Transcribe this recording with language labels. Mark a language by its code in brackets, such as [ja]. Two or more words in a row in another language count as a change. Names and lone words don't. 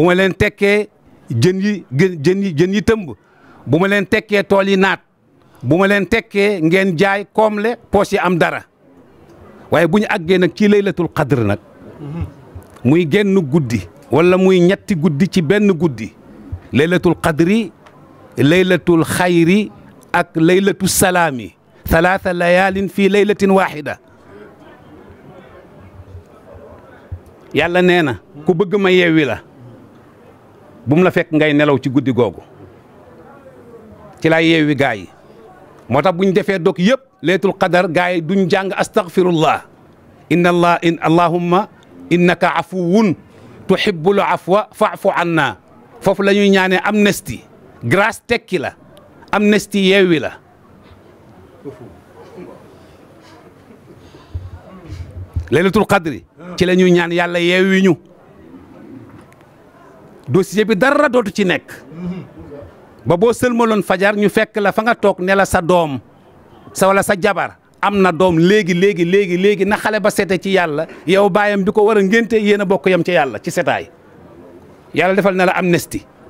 [wo] ma leen tekkee jën yi tëmb bu ma leen tekkee tool yi naat bu ma leen tekkee ngeen jaay koomle poos yi am dara waaye bu ñu àggee nag ci [ar] ليلة القدر [wo] nag muy genn guddi wala muy ñetti guddi ci benn guddi [ar] ليلة القدر ليلة الخير [wo] ak [ar] ليلة السلام ثلاث ليال في ليلة واحدة [wo] yàlla nee na ku bëgg ma Yewwi la bu mu la fekk ngay nelaw ci guddi googu ci laa Yewwi gaa yi moo tax bu ñu defee dog yëpp [ar] ليلة القدر [wo] gaa yi duñ jàng [ar] أستغفر الله اللهم إنك عفو تحب العفو فاعف عنا [wo] foofu la ñuy ñaanee [fr] amnistie grâce [wo] tekki la amnistie Yewwi la [ar] ليلة القدر [wo] ci la ñuy ñaan yàlla Yewwi ñu dossier bi dara dootu ci nekk ba boo sëlmaloon fajar ñu fekk la fa nga toog ne la sa doom wala sa jabar am na doom léegi na xale ba sete ci yàlla yow baayam bi ko war a ngénte yéen a bokk yam ci yàlla ci setaay yàlla defal na la amnistie